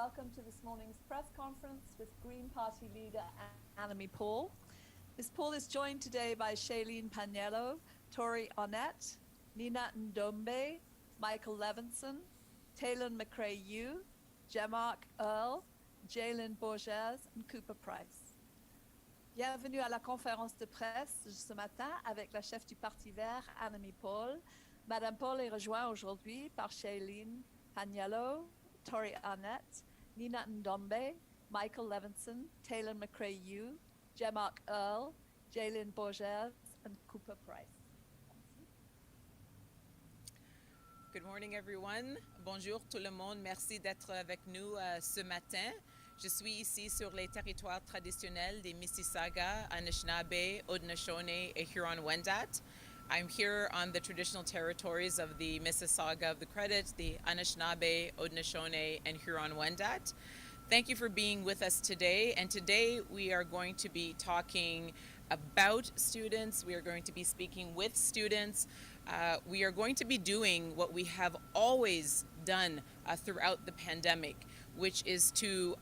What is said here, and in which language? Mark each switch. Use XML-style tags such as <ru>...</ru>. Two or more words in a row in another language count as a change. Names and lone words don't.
<en>welcome to this morning's press conference with Green Party Leader Annamie Paul. Ms. Paul is joined today by Shailene Paniello, Tori Arnett, Nina Ndombe, Michael Levinson, Taylor McCrae-Yu, Jemark Earl, Jalen Borges and Cooper Price.</en> <fr>Bienvenue à la conférence de presse ce matin avec la chef du Parti vert, Annamie Paul. Madame Paul est rejointe aujourd'hui par Shailene Paniello, Tori Arnett, Nina Ndombe, Michael Levinson, Taylor McCrae-Yu, Jemark Earl, Jalen Borges and Cooper Price.</fr> <en>Good morning, everyone.</en> <fr>Bonjour tout le monde. Merci d'être avec nous ce matin. Je suis ici sur les territoires traditionnels des Mississauga, Anishinaabe, Haudenosaunee, et Huron-Wendat.</fr> <en>I'm here on the traditional territories of the Mississauga of the Credit, the Anishinaabe, Haudenosaunee, and Huron-Wendat. Thank you for being with us today. And today we are going to be talking about students. We are going to be speaking with students. We are going to be doing what we have always done throughout the pandemic, which is to</en>